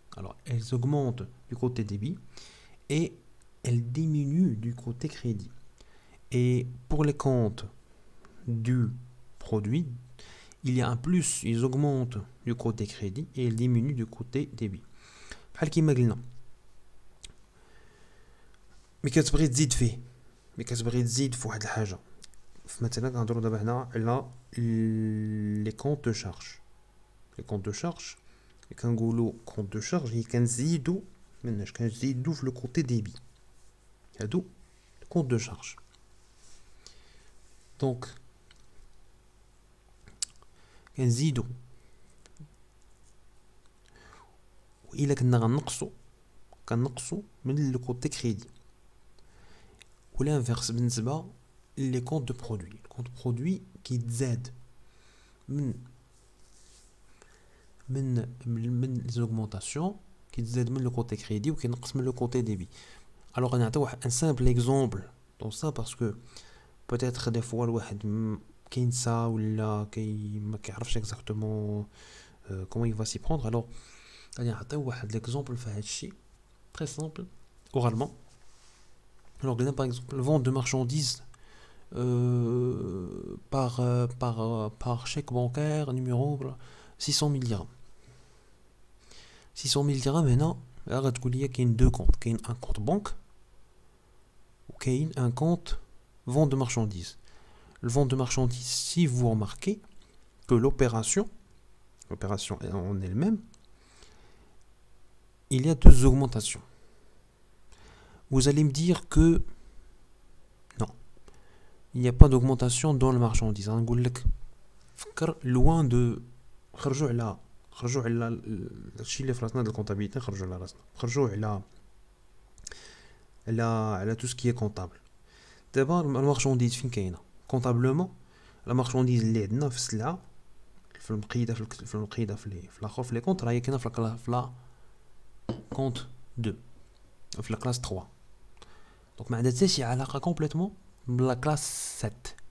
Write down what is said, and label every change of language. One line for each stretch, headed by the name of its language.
French: Alors, elles augmentent du côté débit et elles diminuent du côté crédit. Et pour les comptes du produit, il y a un plus, ils augmentent du côté crédit et ils diminuent du côté débit.
Arabic: بحال كيما قلنا ملي كتبغي تزيد فيه ملي كتبغي تزيد في واحد الحاجه مثلا كنهضروا دابا هنا على لي كونط دو شارج. لي كونط دو شارج كنقولوا كونط دو شارج هي كنزيدوا مناش كنزيدوا في لو كوتي ديبي هادو كونط دو شارج. دونك كنزيدوا وإلا كنا كنقصوا من لو كوتي كريدي. والانفيرس بالنسبه لي كونط دو برودوي. الكونط برودوي كيتزاد من
French: من les augmentations
Arabic: كيتزاد من
French: le côté crédit
Arabic: وكينقص من
French: le côté débit. Alors on a un simple exemple dans ça parce que peut-être des fois
Arabic: الواحد كينسى ولا ما كيعرفش
French: exactement comment il va s'y prendre.
Arabic: Alors غادي نعطيو واحد l'exemple في هذا الشيء
French: très simple oralement. Alors par exemple le vente de marchandises par chèque bancaire numéro 600 000 dirhams. 600 000 dirhams
Arabic: هنا غتقول لي كاين
French: deux comptes, كاين un compte banque وكاين un compte vente de marchandises. Le vente de marchandises, si vous remarquez que l'opération en elle-même, il y a deux augmentations. Vous allez me dire que non, il n'y a pas d'augmentation dans le marchandise.
Arabic: نقول لك فكر
French: loin de
Arabic: خرجوا على الشيء اللي في راسنا ديال الكونطابيليتي خرجوا على
French: tout ce qui est comptable.
Arabic: دابا المارشانديز فين كاينه كونطابلومون لا مارشانديز اللي عندنا في السلعه في المقيده في الاخر في لي كونط راهي كاينه في لا كونط 2 في لا كلاس 3 دونك ما عندها حتى شي علاقه كومبليتوم بلا كلاس 7.